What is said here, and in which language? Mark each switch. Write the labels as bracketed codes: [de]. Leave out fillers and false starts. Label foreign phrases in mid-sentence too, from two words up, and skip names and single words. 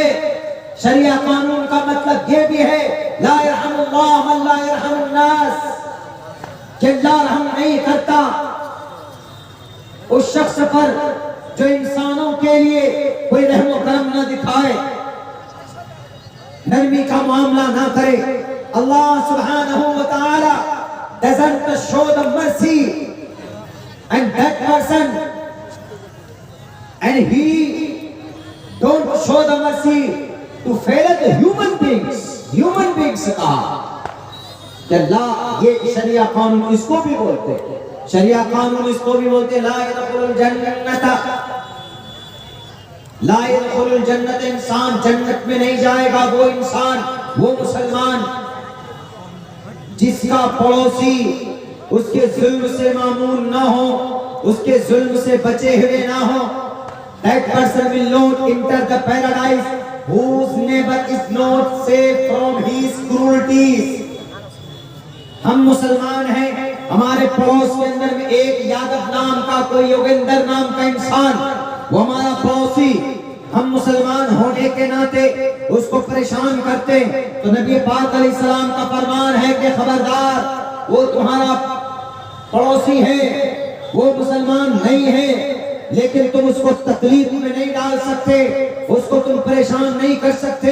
[hi] शरिया कानून का मतलब ये भी है [ar] لا يرحم الله من لا يرحم الناس, [hi] कि अल्लाह रहम नहीं करता उस शख्स पर जो इंसानों के लिए कोई रहम करम न दिखाए, नरमी का मामला ना करे। [ar] الله سبحانه وتعالى [en] doesn't show the mercy and that person, and he don't show the mercy to fellow the human beings [hi] कहा कि अल्लाह, ये शरिया कानून इसको भी बोलते, [en] शरिया कानून इसको भी बोलते [ar] لا يدخل الجنة, لا يدخل الجنة, [hi] इंसान जन्नत में नहीं जाएगा वो इंसान, वो मुसलमान जिसका पड़ोसी उसके जुल्म से मामून ना हो, उसके जुल्म से बचे हुए ना हो। [en] That person will not enter the paradise whose neighbor is not safe from his cruelties। [hi] हम मुसलमान हैं, हमारे पड़ोस के अंदर में एक यादव नाम का, कोई योगेंद्र नाम का इंसान, वो हमारा पड़ोसी, हम मुसलमान होने के नाते उसको परेशान करते, तो नबी पाक अलैहिस्सलाम का फरमान है कि खबरदार, वो तुम्हारा पड़ोसी है, वो मुसलमान नहीं है, लेकिन तुम उसको तकलीफ में नहीं डाल सकते, उसको तुम परेशान नहीं कर सकते।